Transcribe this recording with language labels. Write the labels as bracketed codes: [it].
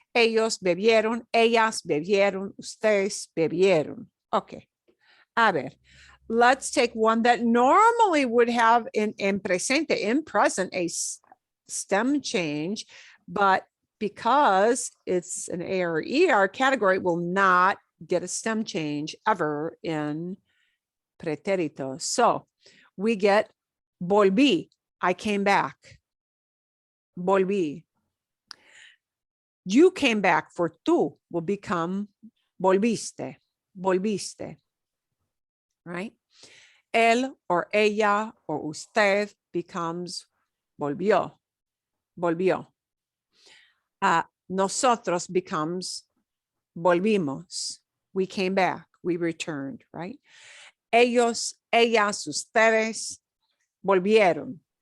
[es] Ellos bebieron, ellas bebieron, ustedes bebieron. [en] Okay. [es] A ver, [en] let's take one that normally would have in presente, in present, a stem change, but because it's an A or ER category, will not get a stem change ever in preterito. So we get volví, I came back. Volví. You came back, for tú will become volviste, right? [es] Él or ella or usted becomes volvió. Nosotros becomes volvimos. [en] We came back, we returned, right? [es] Ellos, ellas, ustedes volvieron.